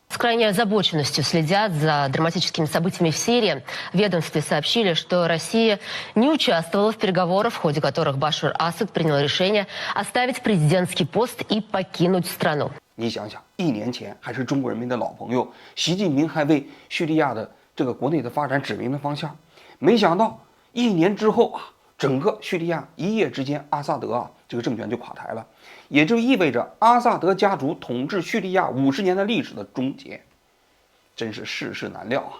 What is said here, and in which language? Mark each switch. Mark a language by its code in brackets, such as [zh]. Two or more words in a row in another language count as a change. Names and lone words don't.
[ru] С крайней озабоченностью следят за драматическими событиями в Сирии. В ведомстве сообщили, что Россия не участвовала в переговорах, в ходе которых Башар Асад принял решение оставить президентский пост и покинуть страну. [zh] 你想想，1年前还是中国人民的老朋友，习近平还为叙利亚的这个国内的发展指明了方向。没想到1年之后啊，整个叙利亚一夜之间，阿萨德啊这个政权就垮台了。也就意味着阿萨德家族统治叙利亚50年的历史的终结，真是世事难料啊！